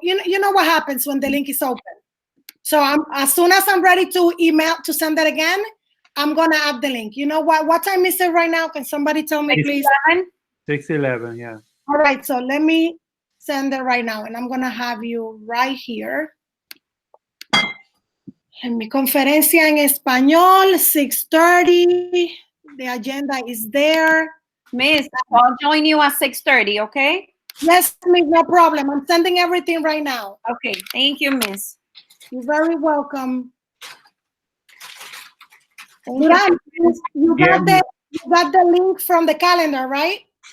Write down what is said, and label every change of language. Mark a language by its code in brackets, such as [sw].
[en] You know what happens when the link is open. So as soon as I'm ready to send that again, I'm gonna add the link. You know what time is it right now? Can somebody tell me, please? 6:11, yeah. All right, so let me send it right now, and I'm gonna have you right here. [es] En mi conferencia en español, 6:30. [en] The agenda is there. Miss, I'll join you at 6:30, okay? Yes, miss, no problem. I'm sending everything right now. Okay, thank you, Miss. You're very welcome. Miran, you got the link from the calendar, right?